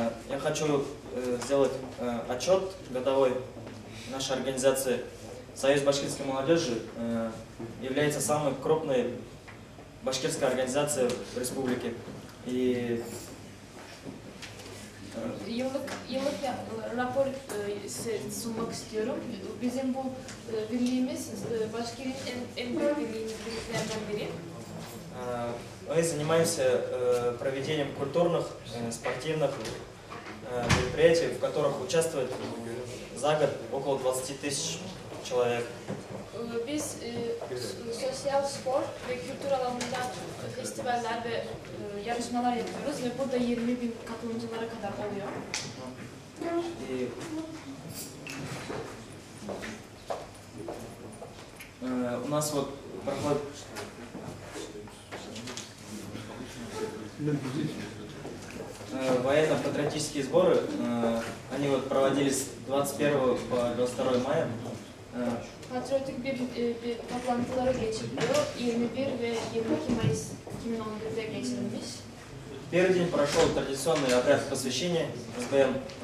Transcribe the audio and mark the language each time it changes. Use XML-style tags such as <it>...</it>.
<ru>Я хочу сделать отчет годовой нашей организации. Союз башкирской молодежи является самой крупной башкирской организацией в республике. И</ru> <tr>Yıllık rapor sunmak istiyorum. Bizim bu birliğimiz Başkir'in en büyük birliklerinden biri.</tr> <ru>Мы занимаемся проведением культурных, спортивных мероприятий, в которых участвует за год около 20 тысяч человек.</ru> <tr>Biz sosyal spor ve kültür alanında festivaller ve yarışmalar yapıyoruz ve burada 20.000 katılımcılara kadar oluyor.</tr> <ru>У нас вот проходит военно-патриотические сборы. Они вот проводились 21 по 22 мая.</ru> <tr>Patriotik bir toplantıları geçiriliyor. 21 ve 22 Mayıs 2011'de geçirilmiş.</tr> <ru>Первый день прошел традиционный обряд посвящения СБМ.</ru>